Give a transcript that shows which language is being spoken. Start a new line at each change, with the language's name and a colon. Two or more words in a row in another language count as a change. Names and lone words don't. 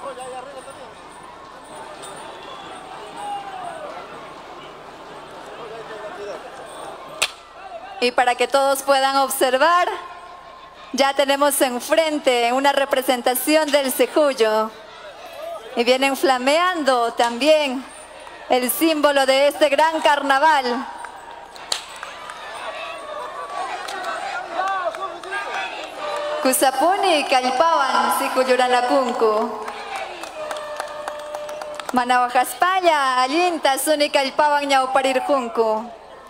Spanish: Y para que todos puedan observar, ya tenemos enfrente una representación del Sejuyo. Y vienen flameando también el símbolo de este gran carnaval.
Quechua: Kusapuni kallpawan sikuyuranapunku. Manawajaspalla allinta suni kallpawan ñawparirqunku.